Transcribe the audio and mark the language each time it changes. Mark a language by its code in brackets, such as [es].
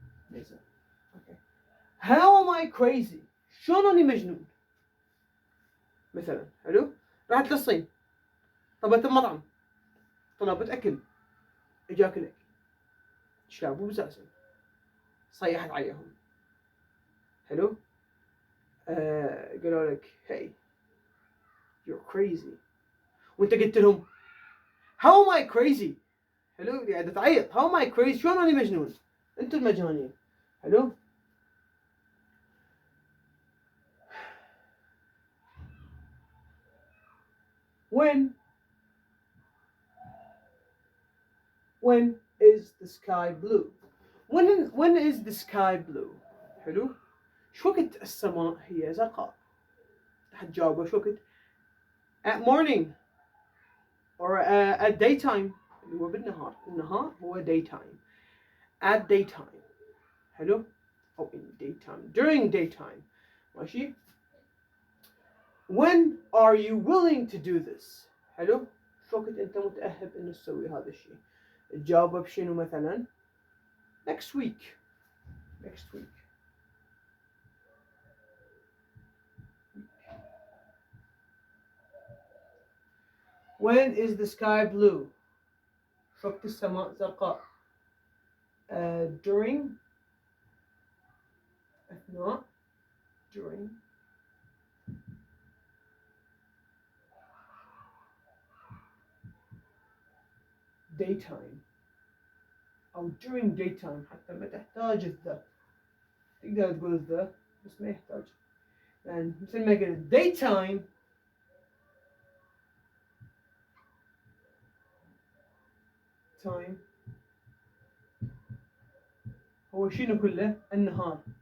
[ar] ليزر. أوكي. [en] how am I crazy. [ar] شلون أني مجنون. مثلا. حلو. رحت للصين طلبت المطعم طلبت أكل إجاك الأكل شابوا بزازن صيحت عليهم. حلو. قالوا لك [en] hey you're crazy [ar] وانت قلت لهم [en] how am I crazy. حلو. [ar] قاعدة تعيط [en] how am I crazy [ar] شلون أنا مجنون انتوا المجانين. حلو. [en] when is the sky blue. when is the sky blue. حلو. [ar] شو وقت السماء هي زرقاء؟ حتجاوبه شو وقت؟ [en] at morning or at daytime [ar] اللي هو بالنهار. النهار هو daytime. [en] at daytime. حلو. أو in daytime. during daytime. ماشي. when are you willing to do this. [ar] حلو. شو وقت أنت متأهب إنه تسوي هذا الشيء؟ تجاوبه بشنو مثلا؟ [en] next week. when is the sky blue. [ar] شو وقت السماء زرقاء؟ during. أثناء. during. [en] daytime أو during daytime. [ar] حتى ما تحتاج الذا، تقدر تقول الذا بس ما يحتاج. يعني مثل ما قلت daytime time هو شنو كله؟ النهار.